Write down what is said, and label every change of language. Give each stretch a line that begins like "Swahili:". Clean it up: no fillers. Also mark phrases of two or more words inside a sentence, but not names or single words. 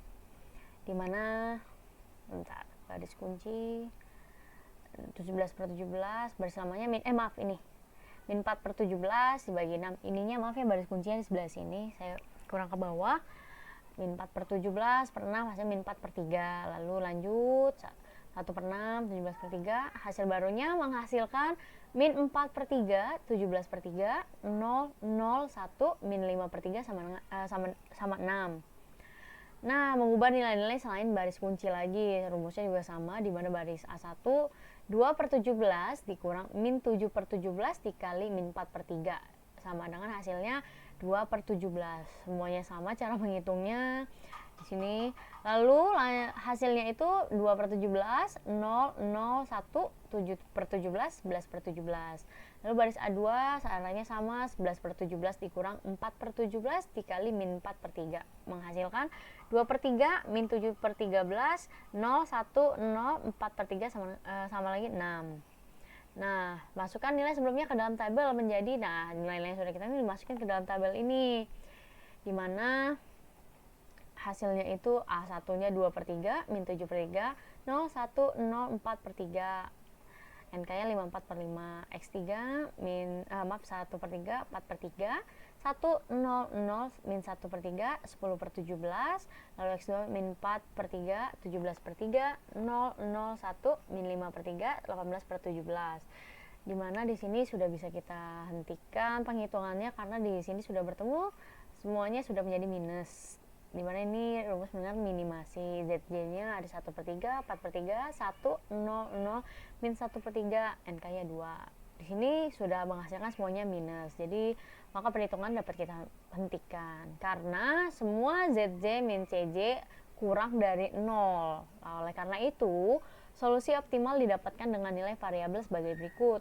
Indonesian: Dimana bentar, baris kunci 17 per 17, baris lamanya min 4 per 17 dibagi 6. Ininya maaf ya, baris kuncinya di sebelah sini saya kurang ke bawah. Min 4 per 17 per 6 hasil min 4 per 3. Lalu lanjut 1 per 6, 17 per 3. Hasil barunya menghasilkan min 4 per 3, 17 per 3, 0, 0, 1, min 5 per 3 sama 6. Nah, mengubah nilai-nilai selain baris kunci lagi, rumusnya juga sama, di mana baris A1 2 per 17 dikurang min 7 per 17 dikali min 4 per 3, sama dengan hasilnya 2 per 17. Semuanya sama cara menghitungnya di sini. Lalu hasilnya itu 2 per 17, 0, 0, 1, 7 per 17, 11 per 17. Lalu baris A2 caranya sama, 11 per 17 dikurang 4 per 17 dikali min 4 per 3. Menghasilkan 2 per 3 min 7 per 13, 0, 1, 0, 4 per 3 sama lagi 6. Nah, masukkan nilai sebelumnya ke dalam tabel menjadi, nah nilai-nilai sudah kita ini dimasukkan ke dalam tabel ini. Dimana hasilnya itu A1-nya 2 per 3, min 7 per 3, 0, 1, 0, 4 per 3. NK-nya 54 per 5. X3, 1 per 3, 4 per 3. 1, 0, 0, min 1 per 3, 10 per 17. Lalu X2, min 4 per 3, 17 per 3, 0, 0, 1, min 5 per 3, 18 per 17. Dimana di sini sudah bisa kita hentikan penghitungannya karena di sini sudah bertemu, semuanya sudah menjadi minus. Dimana ini rumus benar minimasi, ZJ-nya ada 1 per 3, 4 per 3, 1, 0, 0, min 1 per 3, NK-nya 2. Di sini sudah menghasilkan semuanya minus, jadi maka perhitungan dapat kita hentikan karena semua ZJ min CJ kurang dari 0. Oleh karena itu, solusi optimal didapatkan dengan nilai variabel sebagai berikut.